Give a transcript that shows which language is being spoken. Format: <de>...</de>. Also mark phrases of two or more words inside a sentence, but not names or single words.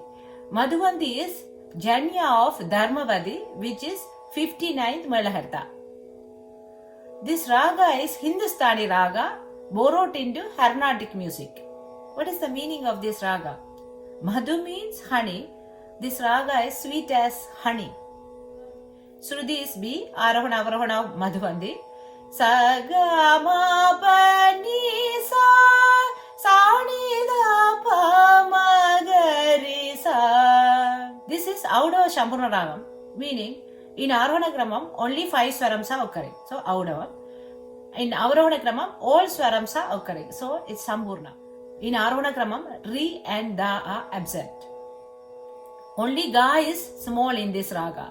<en>Madhuvandi is Janya of Dharmavadi, which is 59th Malaharta. This raga is Hindustani raga borrowed into Carnatic music. What is the meaning of this raga? Madhu means honey. This raga is sweet as honey. Shruti is B, Arohana Avarohana Madhuvandi. Sa ga ma pa ni sa ni da pa ma ga ri sa. This is Audava Shampurna Ragam, meaning in Arohana Kramam only 5 swarams are occurring. So Audava. In Avarohana Kramam all swarams are occurring. So it's Sampurna. In Arohana Kramam Ri and Da are absent. Only Ga is small in this raga.</en>